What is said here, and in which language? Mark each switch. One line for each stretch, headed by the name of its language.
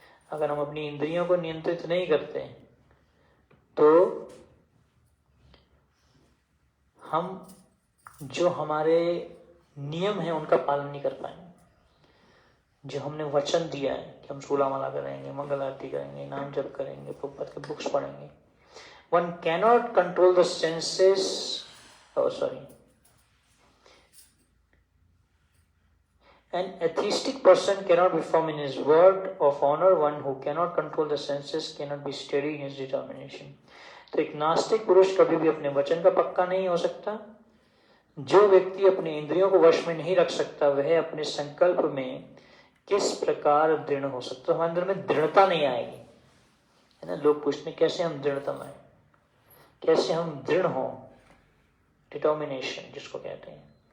Hindi: अगर हम अपनी इंद्रियों को नियंत्रित नहीं करते तो हम जो हमारे नियम हैं उनका पालन नहीं कर पाएंगे। जो हमने वचन दिया है कि हम सोलह माला करेंगे, मंगल आरती करेंगे, नाम जप करेंगे, प्रभुपाद के बुक्स पढ़ेंगे।
English: One cannot control the senses. Oh, sorry. An atheistic person cannot be firm in his word of honor. One who cannot control the senses cannot be steady in his determination.
Hindi: तो एक नास्तिक पुरुष कभी भी अपने वचन का पक्का नहीं हो सकता। जो व्यक्ति अपने इंद्रियों को वश में नहीं रख सकता वह अपने संकल्प में किस प्रकार दृढ़ हो सकता। तो हमारे अंदर में दृढ़ता नहीं आएगी, है ना। लोग पूछते हैं कैसे हम दृढ़तम आए, कैसे हम दृढ़ हो, डिटर्मिनेशन जिसको कहते हैं।